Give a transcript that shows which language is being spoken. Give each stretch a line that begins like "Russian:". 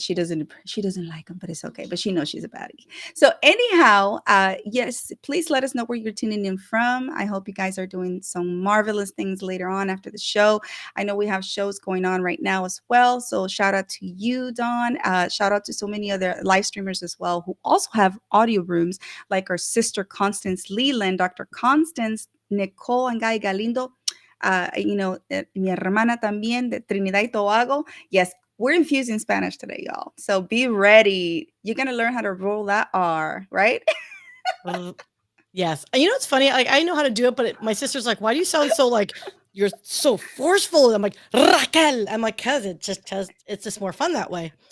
English: She doesn't like them, but it's okay. But she knows she's a baddie. So anyhow, yes, please let us know where you're tuning in from. I hope you guys are doing some marvelous things later on after the show. I know we have shows going on right now as well. So shout out to you, Dawn. Shout out to so many other live streamers as well who also have audio rooms, like our sister Constance Leland, Dr.
Spanish: Constance, Nicole and Guy Galindo, mi hermana también de Trinidad y Tobago.
English: Yes, we're infusing Spanish today, y'all. So be ready. You're going to learn how to roll that R, right? Yes. And you know what's funny? Like I know how to do it, but my sister's like, "Why do you sound so like you're so forceful?" I'm like, "Raquel." I'm like, "Cause it's just more fun that way."